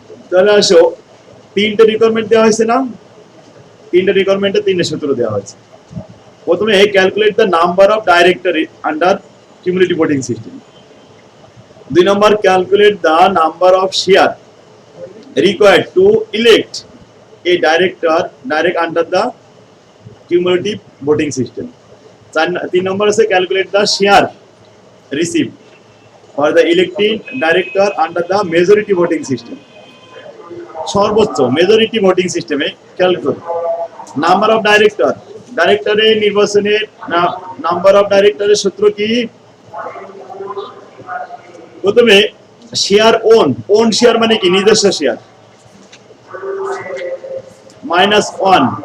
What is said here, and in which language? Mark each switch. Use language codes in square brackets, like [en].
[bn] তাহলে আসো, 3টে রিকোয়ারমেন্ট দেওয়া হয়েছে না? 3টে রিকোয়ারমেন্টে 3টে সূত্র দেওয়া হয়েছে। [en] প্রথমে calculate the number of director under cumulative voting system. 2 number, calculate the number of share required to elect a director direct under the cumulative voting system. 3 number আছে calculate the share received for the elected director under the majority voting system. [bn] সর্বোচ্চ majority voting সিস্টেমে calculate number of director, ডাইরেক্টরের নির্বাচনের number of ডাইরেক্টরের সূত্র কি? প্রথমে share on share মানে কি? নিজস্ব শেয়ার, -1।